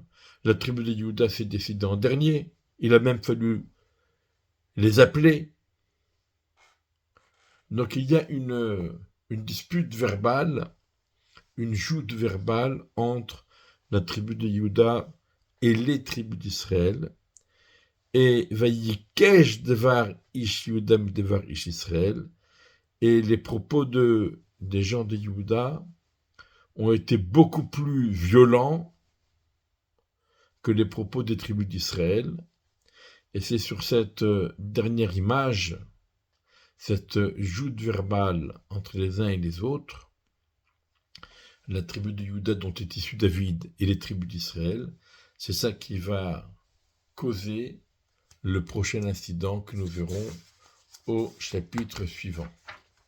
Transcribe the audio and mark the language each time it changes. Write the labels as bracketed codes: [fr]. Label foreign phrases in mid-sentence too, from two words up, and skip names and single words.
[fr] La tribu de Juda s'est décidée en dernier. Il a même fallu les appeler. Donc il y a une dispute verbale, une joute verbale entre la tribu de Juda et les tribus d'Israël. [he] Et ויקש דבר איש יהודה מדבר איש ישראל. [fr] Et les propos des gens de Juda ont été beaucoup plus violents que les propos des tribus d'Israël. Et c'est sur cette dernière image, cette joute verbale entre les uns et les autres, la tribu de Juda dont est issu David et les tribus d'Israël, c'est ça qui va causer le prochain incident que nous verrons au chapitre suivant.